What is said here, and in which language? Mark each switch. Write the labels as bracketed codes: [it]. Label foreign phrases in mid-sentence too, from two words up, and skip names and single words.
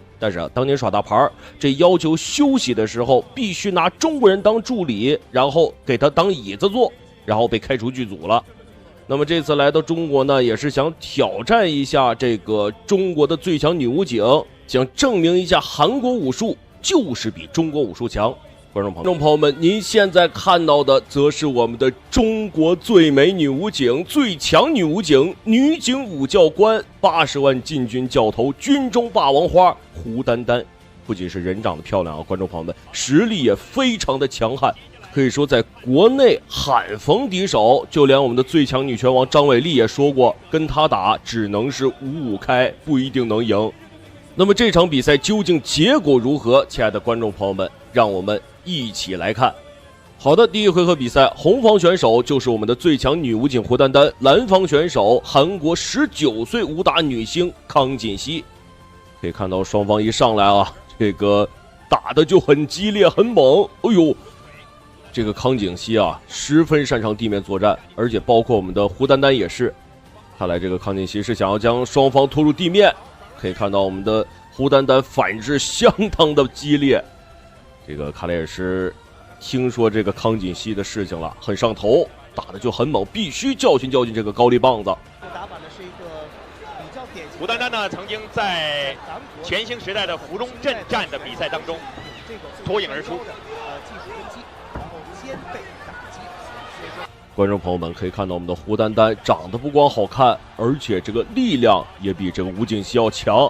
[zh] 但是當年耍大牌，這要求休息的時候必須拿中國人當助理，然後給他當椅子坐，然後被開除劇組了。那麼這次來到中國呢，也是想挑戰一下這個中國的最強女武警，想證明一下韓國武術就是比中國武術強。觀眾朋友們，您現在看到的則是我們的中國最美女武警、最強女武警、女警武教官、80万禁军教头、军中霸王花胡丹丹。不仅是人长得漂亮啊，觀眾朋友們，實力也非常的強悍。可以說在國內罕逢敵手，就連我們的最強女拳王張偉麗也說過，跟他打只能是5-5開，不一定能贏。那麼這場比賽究竟結果如何？親愛的觀眾朋友們，讓我們一起來看。好的，第一回合比賽，紅方選手就是我們的最强女武警胡丹丹，藍方選手韓國19歲武打女星康錦熙。可以看到雙方一上来啊，這個打的就很激烈很猛。哎呦，這個康錦熙啊，十分擅長地面作戰，而且包括我們的胡丹丹也是。看來這個康錦熙是想要將雙方拖入地面。可以看到我們的胡丹丹反制相當的激烈。这个看来也是听说这个康锦熙的事情了，很上头，打的就很猛，必須教訓教訓這個高麗棒子。打法呢是一個比較典型。胡丹丹呢曾經在全興時代的芙蓉鎮戰的比賽當中脫穎而出。技術攻擊，然後兼備打擊。觀眾朋友們可以看到我們的胡丹丹長得不光好看，而且這個力量也比這個吳景熙要強。